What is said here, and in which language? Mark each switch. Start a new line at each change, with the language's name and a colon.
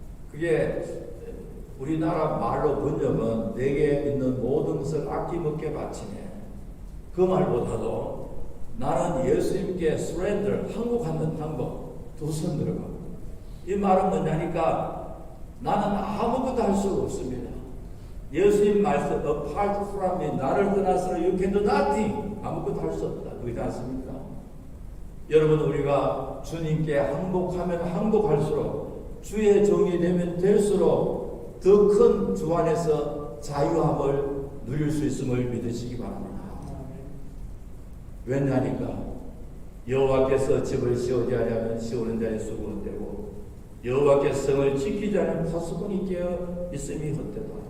Korean: 그게 우리나라 말로 번역은 내게 있는 모든 것을 아낌없게 바치네. 그 말보다도 나는 예수님께
English: surrender,
Korean: 항복하는 항복, 두 손 들어가. 이 말은 뭐냐니까 나는 아무것도 할 수가 없습니다. 예수님 말씀
English: apart from me,
Korean: 나를 떠나서는
English: you can do nothing.
Korean: 아무것도 할 수 없다. 그렇지 않습니까? 여러분, 우리가 주님께 항복하면 항복할수록 주의 종이 되면 될수록 더 큰 주 안에서 자유함을 누릴 수 있음을 믿으시기 바랍니다. 왜냐하니까 여호와께서 집을 씌우지 아니하면 씌우는 자의 수고는 되고 여호와께서 성을 지키지 않으면 파수꾼이 깨어 있음이 헛되다.